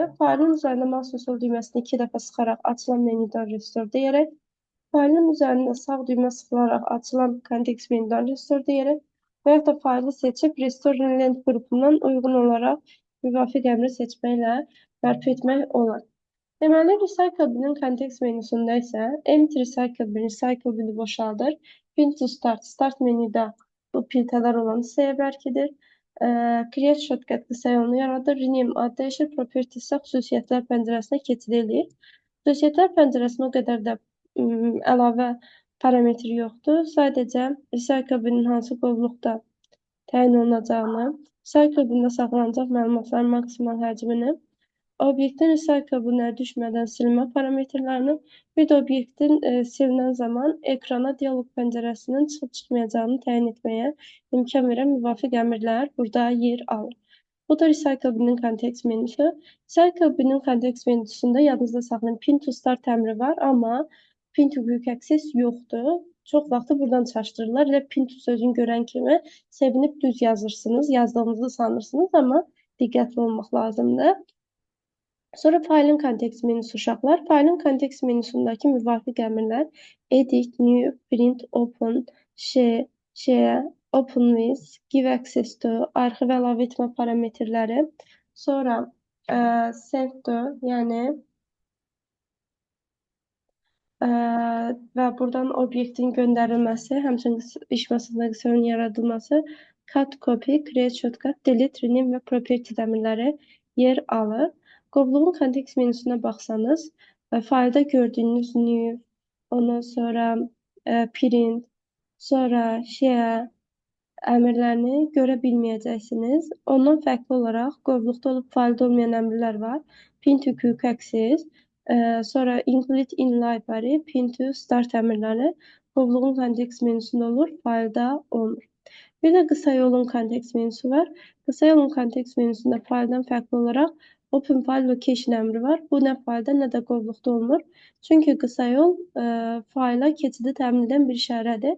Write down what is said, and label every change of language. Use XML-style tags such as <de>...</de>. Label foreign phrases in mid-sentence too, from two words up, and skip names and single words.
<az>Faylın üzərində mouse və sol düyməsini 2 dəfə sıxaraq açılan menüdən restore deyərək, faylın üzərində sağ düymə sıxılaraq açılan kontekst menüdən restore deyərək və yaxud da faylı seçib</az> <en>Restore Inland</en> <az>qrupundan uyğun olaraq müvafiq əmri seçməklə bərpa etmək olar. Deməli,</az> <en>recycle binin</en> <az>kontekst menüsündə isə</az> <en>empty recycle bini</en> <az>boşaldır.</az> <en>Pin to start,</en> <az>start menüdə bu filtrələr olan hissəyə bərkidir.</az> <en>Create shortcut</en> <az>qısa yolunu yaradır. Rename ad dəyişir. Properties isə xüsusiyyətlər pəncərəsinə keçid edir. Xüsusiyyətlər pəncərəsində o qədər də əlavə parametri yoxdur. Sadəcə</az> <en>recycle binin</en> <az>hansı qovluqda təyin olunacağını,</az> <en>recycle binində</en> <az>saxlanacaq məlumatların maksimal həcmini, obyektin</az> <en>recycle binə</en> <az>düşmədən silinmə parametrlərini, bir də obyektin silinən zaman ekrana dialoq pəncərəsinin çıxıb çıxmayacağını təyin etməyə imkan verən müvafiq əmrlər burada yer alır. Bu da</az> <en>recycle binin</en> <az>kontekst menüsü.</az> <en>Recycle binin</en> <az>kontekst menüsündə yadınızda saxlayın,</az> <en>pin to start</en> <az>əmri var, amma</az> <en>pin to quick access</en> <az>yoxdur. Çox vaxtı buradan çaşdırırlar. Elə</az> <en>pin to</en> <az>sözünü görən kimi sevinib düz yazırsınız, yazdığınızı sanırsınız, amma diqqətli olmaq lazımdır. Sonra faylın kontekst menüsü uşaqlar. Faylın kontekst menüsündəki müvafiq əmrlər</az> <en>edit, new, print, open, share, open with, give access to,</en> <az>arxiv əlavə etmə parametrləri. Sonra</az> <en>send to,</en> <az>yəni və buradan obyektin göndərilməsi, həmçinin iş masasında qısa yolun yaradılması,</az> <en>cut, copy, create shortcut, delete, rename</en> <az>və property əmrləri yer alır. Qovluğun kontekst menüsünə baxsanız, faylda gördüyünüz new, ondan sonra print, sonra share əmrlərini görə bilməyəcəksiniz. Ondan fərqli olaraq qovluqda olub faylda olmayan əmrlər var.</az> <en>Pin to quick access,</en> <az>sonra</az> <en>include in library, pin to start</en> <az>əmrləri qovluğun kontekst menüsündə olur, faylda olmur. Bir də qısa yolun kontekst menüsü var. Qısa yolun kontekst menüsündə fayldan fərqli olaraq</az> <en>Open File Location</en> <az>əmri var. Bu nə faylda, nə də qovluqda olmur. Çünki qısa yol fayla keçidi təmin edən bir işarədir.</az>